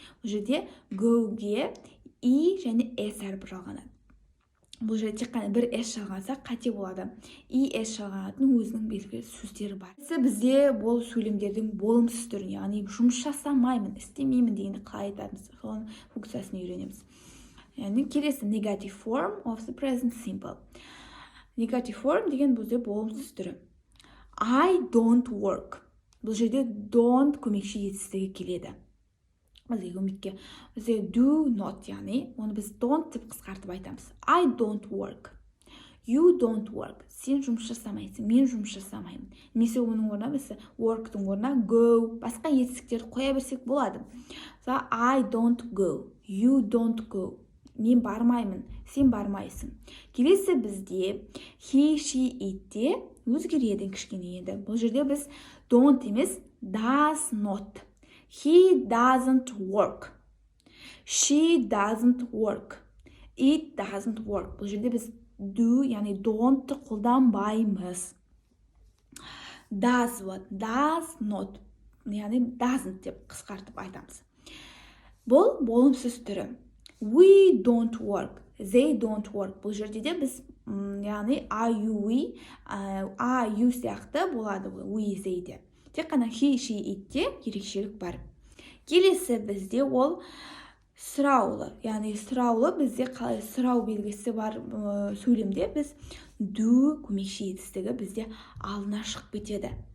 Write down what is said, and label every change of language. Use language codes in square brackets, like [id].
[kk] Бұл жерде go-ге и және s әрпі жалғанады. Бұл жерде тек қана бір s жалғанса қате болады. И s жалғанатын өзінің белгілі сөздері бар. Бізде бұл сөйлемдердің болымсыз түрін, яғни жұмыс жасамаймын, істемеймін дегенді қалай айтамыз, соның функциясын үйренеміз. Яғни келесі [en] negative form of the present simple. [kk] Negative form деген бізде болымсыз түрі. [en] I don't work. [kk] Бұл жерде don't көмекші етістігі келеді. Бізге көмекке. Бізде do not, яғни оны біз don't деп қысқартып айтамыз. [en] I don't work. You don't work. [kk] Сен жұмыс жасамайсың, мен жұмыс жасамаймын. Немесе оның орнына біз work-тың орнына go, басқа етістіктерді қоя берсек болады. [en] I don't go. You don't go. [kk] Мен бармаймын, сен бармайсың. Келесі бізде he, she, itте өзгереді кішкене енді. Бұл жерде біз don't емес, does not. [en] He doesn't work. She doesn't work. It doesn't work. [kk] Бұл жерде біз do, яғни don't қолданбаймыз. [en] does what, does not, [kk] яғни doesn't деп қысқартып айтамыз. Бұл болымсыз түрі. [en] We don't work, they don't work. [kk] Бұл жерде де біз яғни are you, we, are you сияқты болады we, they де. Тек қана he, she, itте ерекшелік бар. Келесі бізде ол сұраулы. Яғни сұраулы бізде қалай сұрау белгісі бар сөйлемде біз do көмекші етістігі бізде алдына шығып кетеді.